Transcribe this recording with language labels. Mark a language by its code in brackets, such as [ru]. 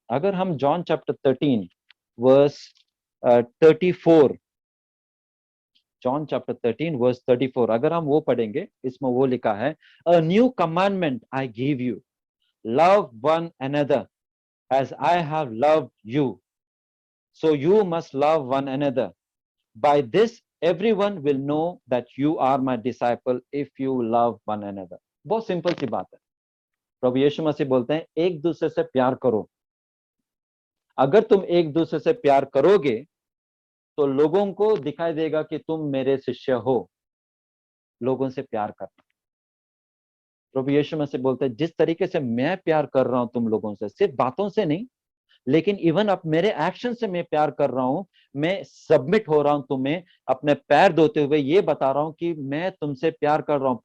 [hi] अगर हम John chapter 13 verse 34, John chapter 13 verse 34, अगर हम वो पढ़ेंगे, इसमें वो लिखा है, [en] A new commandment I give you, love one another as I have loved you, so you must love one another. By this, everyone will know that you are my disciple if you love one another. [hi] बहुत simple सी बात है। प्रभु यीशु मसीह बोलते हैं एक दूसरे से प्यार करो। अगर तुम एक दूसरे से प्यार करोगे तो लोगों को दिखाई देगा कि तुम मेरे शिष्य हो। लोगों से प्यार करना, प्रभु यीशु मसीह बोलते हैं जिस तरीके से मैं प्यार कर रहा हूं तुम लोगों से, सिर्फ बातों से नहीं, लेकिन इवन अब मेरे एक्शन से मैं प्यार कर रहा हूं, मैं सबमिट हो रहा हूं तुम्हें, अपने पैर धोते हुए ये बता रहा हूं कि मैं तुमसे प्यार कर रहा हूं।